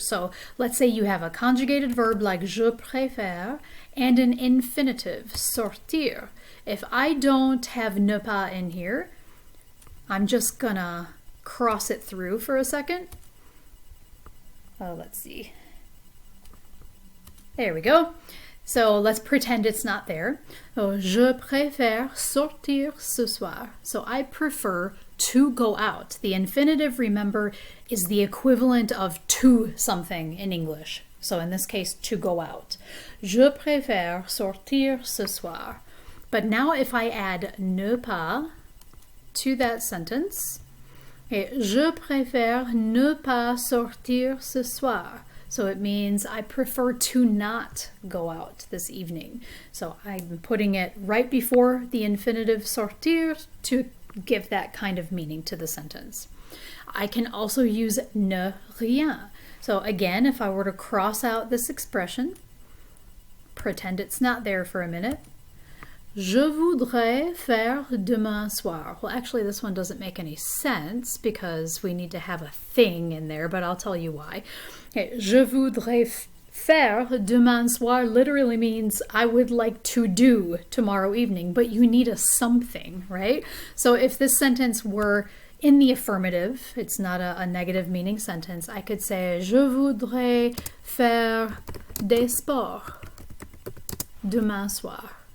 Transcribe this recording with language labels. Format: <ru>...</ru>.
<en>So let's say you have a conjugated verb like je préfère and an infinitive, sortir. If I don't have ne pas in here, I'm just gonna cross it through for a second. Let's see. There we go. So let's pretend it's not there.</en> <fr>Je préfère sortir ce soir.</fr> <en>So I prefer to go out. The infinitive, remember, is the equivalent of to something in English. So in this case, to go out.</en> <fr>Je préfère sortir ce soir.</fr> <en>But now if I add ne pas to that sentence,</en> <fr>je préfère ne pas sortir ce soir.</fr> <en>So it means I prefer to not go out this evening. So I'm putting it right before the infinitive sortir to give that kind of meaning to the sentence. I can also use ne rien. So again, if I were to cross out this expression, pretend it's not there for a minute.</en> <fr>Je voudrais faire demain soir.</fr> <en>Well, actually, this one doesn't make any sense because we need to have a thing in there, but I'll tell you why. Okay,</en> <fr>je voudrais faire demain soir</fr> <en>literally means I would like to do tomorrow evening, but you need a something, right? So if this sentence were in the affirmative, it's not a negative meaning sentence, I could say</en> <fr>je voudrais faire des sports demain soir.</fr>